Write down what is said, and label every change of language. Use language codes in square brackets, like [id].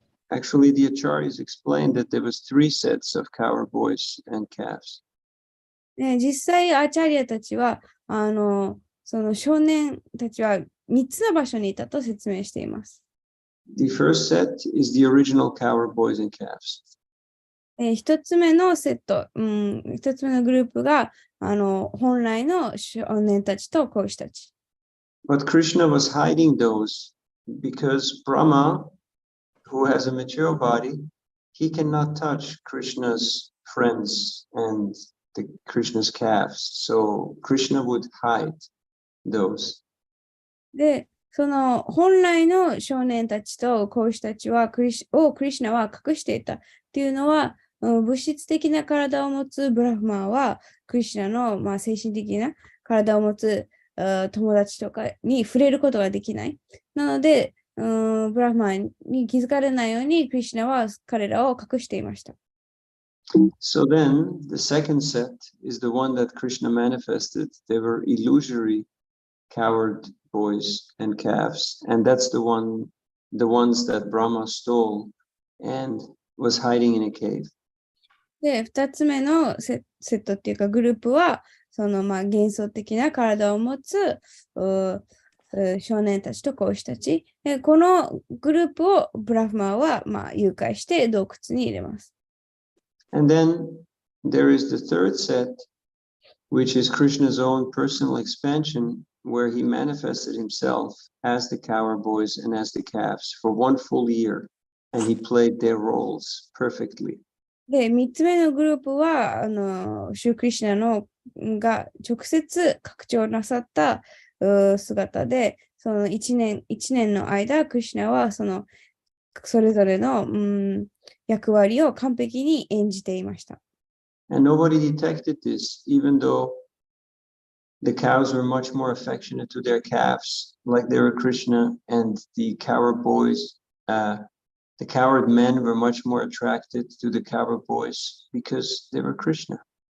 [en] Actually, the acharyas explained that there was 3 sets of cow boys and calves. [ja] 実際、アーチャリアたちは、その少年たちは3つの場所にいたと説明しています。 [en] The first set is the original cow boys and calves. [ja] 1つ目のセット、1つ目のグループが、本来の少年たちと子牛たち。 [en] But Krishna was hiding those because Brahma, who has a material body, he cannot touch Krishna's friends and Krishna's calves. So Krishna would hide those. [ja] で、その本来の少年たちと子牛たちはクリシュナは隠していたっていうのは、物質的な体を持つブラフマンはクリシュナの、精神的な体を持つ友達とかに触れることができない。なので、ブラフマンに気づかれないようにクリシュナは彼らを隠していました。 [en] So then, the second set is the one that Krishna manifested. They were illusory coward boys and calves, and that's the ones that Brahma stole and was hiding in a cave. [ja] で、2つ目のセットっていうかグループは、その幻想的な体を持つ少年たちと子牛たち。このグループをブラフマンは誘拐して洞窟に入れます。 [en] And then there is the third set, which is Krishna's own personal expansion, where he manifested himself as the cow boys and as the calves for 1 full year, and he played their roles perfectly. [ja] で、3つ目のグループは、シュークリシュナが直接拡張なさった姿で、その1年の間、クリシュナはそれぞれの、役割を完璧に演じていました。 [en] And nobody detected this, even though the cows were much more affectionate to their calves, like they were Krishna, and the coward boys, the coward men were much more attracted to the coward boys because they were Krishna.